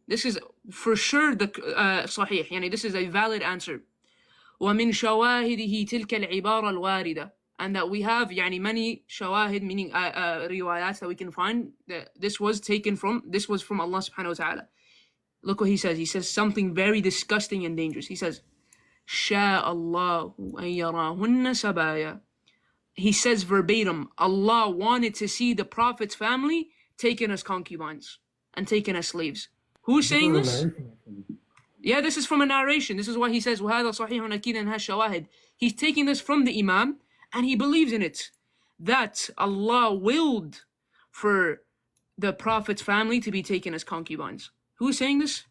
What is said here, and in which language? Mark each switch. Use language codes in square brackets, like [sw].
[en] This is for sure the صحيح, يعني this is a valid answer. [ar] ومن شواهده تلك العبارة الواردة, [en] and that we have يعني many shawahid, meaning riwayats that we can find that this was from Allah subhanahu wa ta'ala. Look what he says. He says something very disgusting and dangerous. He says, [ar] شاء الله أن يراهن سبايا. [en] He says verbatim, Allah wanted to see the Prophet's family taken as concubines and taken as slaves. Who's saying this? Yeah, this is from a narration. This is why he says, [ar] وَهَذَا صَحِيحٌ أَكِيدٌ هَا شَوَاهِدٌ. [en] He's taking this from the Imam, and he believes in it, that Allah willed for the Prophet's family to be taken as concubines. Who's saying this?